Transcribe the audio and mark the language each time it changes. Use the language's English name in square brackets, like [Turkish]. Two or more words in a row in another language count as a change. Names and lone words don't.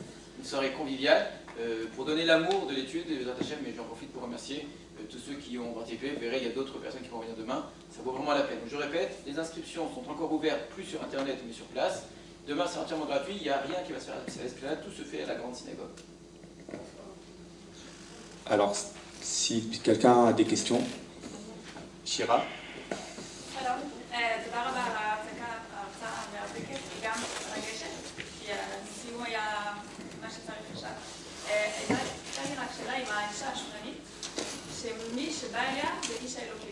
[French] Une soirée conviviale pour donner l'amour de l'étude de [Hebrew] בעזרת השם, [French] mais j'en profite pour remercier tous ceux qui ont participé. Vous verrez, il y a d'autres personnes qui vont venir demain, ça vaut vraiment la peine. Donc, je répète, les inscriptions sont encore ouvertes, plus sur internet mais sur place. Demain c'est entièrement gratuit, il n'y a rien qui va se faire à l'esplanade, tout se fait à la grande synagogue. Alors, si quelqu'un a des questions, Shira. [Hebrew] שלום, תודה רבה על ההרצאה המרתקת וגם מרגשת, כי הסיום היה מה שצריך עכשיו. הייתה לי רק שאלה עם האישה השמרנית, שמי שבא אליה זה איש האלוקים.